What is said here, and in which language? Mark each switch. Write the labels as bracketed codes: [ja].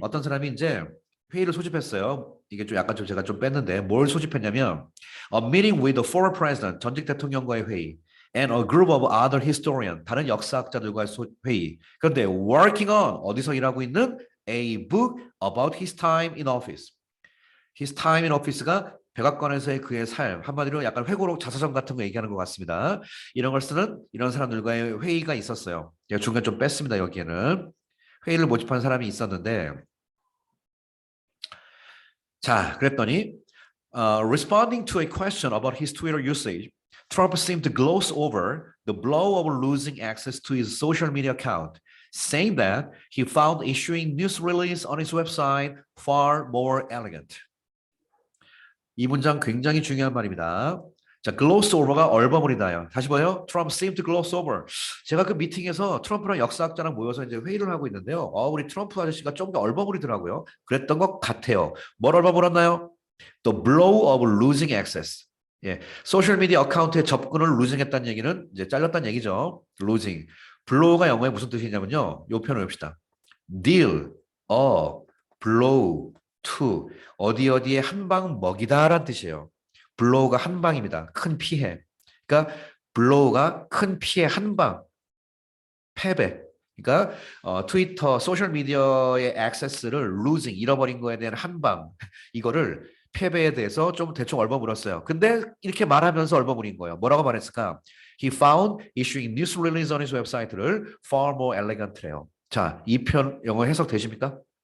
[ko] 어떤 사람이 이제 회의를 소집했어요. 이게 좀 약간 좀 제가 좀 뺐는데 뭘 소집했냐면 [en] a meeting with the former president, [ko] 전직 대통령과의 회의. [en] And a group of other historian, [ko] 다른 역사학자들과의 회의. 그런데 [en] working on, [ko] 어디서 일하고 있는 [en] a book about his time in office. His time in office가 [ko] 백악관에서의 그의 삶, 한마디로 약간 회고록 자서전 같은 거 얘기하는 것 같습니다. 이런 걸 쓰는 이런 사람들과의 회의가 있었어요. 제가 중간 좀 뺐습니다. 여기에는 회의를 모집한 사람이 있었는데, 자, 그랬더니 [en] responding to a question about his Twitter usage, Trump seemed to gloss over the blow of losing access to his social media account, saying that he found issuing news release on his website far more elegant. [ko] 이 문장 굉장히 중요한 말입니다. 자, gloss over가 얼버무리다요. 다시 봐요. [en] Trump seemed to gloss over. [ko] 제가 그 미팅에서 트럼프랑 역사학자랑 모여서 이제 회의를 하고 있는데요. 우리 트럼프 아저씨가 좀 더 얼버무리더라고요. 그랬던 것 같아요. 뭘 얼버무렸나요? [en] The blow of losing access. [ko] 예, 소셜 미디어 어카운트에 접근을 losing했다는 얘기는 이제 잘렸다는 얘기죠. [en] losing. [ko] blow가 영어에 무슨 뜻이냐면요. 요 표현을 봅시다. [en] deal, blow, to [ko] 어디에 한 방 먹이다라는 뜻이에요. blow가 한 방입니다. 큰 피해. 그러니까 blow가 큰 피해 한 방, 패배. 그러니까 트위터, 소셜 미디어의 액세스를 losing, 잃어버린 거에 대한 한 방, 이거를 패배에 대해서 좀 대충 얼버무렸어요. 근데 이렇게 말하면서 얼버무린 거예요. 뭐라고 말했을까? [en] He found issuing news release on his website를 far more elegant래요. [ko] 자, 이 편 영어 해석 되십니까?